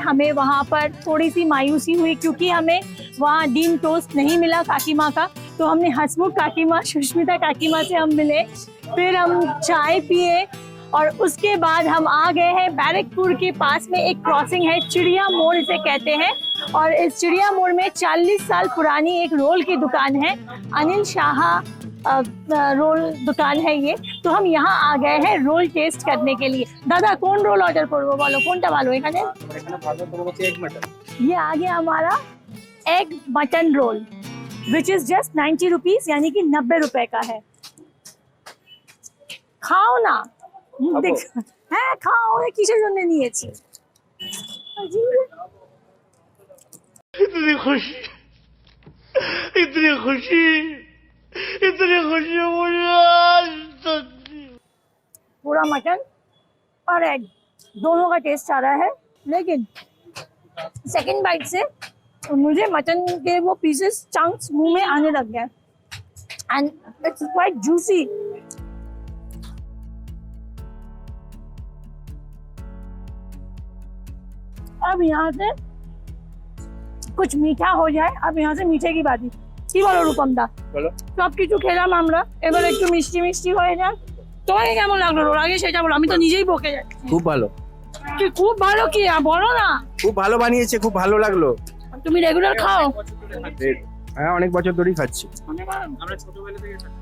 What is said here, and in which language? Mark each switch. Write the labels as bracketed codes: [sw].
[hi] हमें वहाँ पर थोड़ी सी मायूसी हुई क्योंकि हमें वहाँ डीन टोस्ट नहीं मिला काकीमा का, तो हमने हसमुख काकीमा, सुष्मिता काकीमा से हम मिले, फिर हम चाय पिए और उसके बाद हम आ गए हैं बैरकपुर के पास में एक क्रॉसिंग है, चिड़िया मोड़ इसे कहते हैं, और इस चिड़िया मोड़ में 40 साल पुरानी एक रोल की दुकान है, अनिल शाह रोल दुकान है ये। तो हम यहाँ आ गए हैं रोल टेस्ट करने के लिए। दादा कौन रोल ऑर्डर [bn] করবো বলো, কোনটা ভালো? এখানে ভালো তো হচ্ছে এগ মটন। [hi] ये आ गया हमारा egg mutton role [en] which is just 90 rupees, [hi] यानी कि 90 रुपए का है। खाओ ना, देख [bn] হ্যাঁ খাও, কিসের জন্য নিয়েছি? [hi] इतनी खुशी, इतनी खुशी, इतनी खुशी मुझे आज तक। पूरा मटन और एग दोनों का टेस्ट आ रहा है, लेकिन सेकंड बाइट से मुझे मटन के वो पीसेस चंक्स मुंह में आने लग गए [en] And it's quite juicy. [hi] अब यहाँ से कुछ मीठा हो जाए, अब यहाँ से मीठे की बात [bn] কি বলো রূপম দা? বলো। সবকিছু খেলাম আমরা, এবার একটু মিষ্টি মিষ্টি হয়ে যাক। তোমাকে কেমন লাগলো রোল? আগে সেটা বলো, আমি তো নিজেই বকে যাচ্ছি। খুব ভালো। কি খুব ভালো? কি বলো না। খুব ভালো বানিয়েছে, খুব ভালো লাগলো। তুমি রেগুলার খাও? হ্যাঁ, অনেক বছর ধরেই খাচ্ছি। আমরা ছোটবেলা থেকে